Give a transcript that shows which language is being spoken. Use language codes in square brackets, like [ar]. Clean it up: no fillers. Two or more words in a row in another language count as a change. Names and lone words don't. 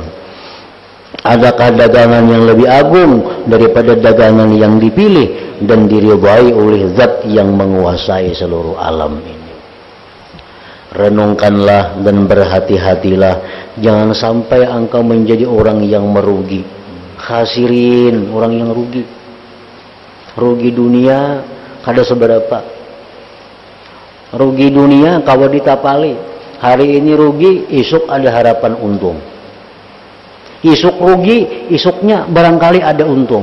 [id] Adakah dagangan yang lebih agung daripada dagangan yang dipilih dan diridhai oleh zat yang menguasai seluruh alam ini? Renungkanlah dan berhati-hatilah, jangan sampai engkau menjadi orang yang merugi, khasirin, orang yang rugi. [bjn] Rugi dunia kada seberapa. Rugi dunia kawa ditapali. Hari ini rugi, esok ada harapan untung. Isuk rugi, isuknya barangkali ada untung.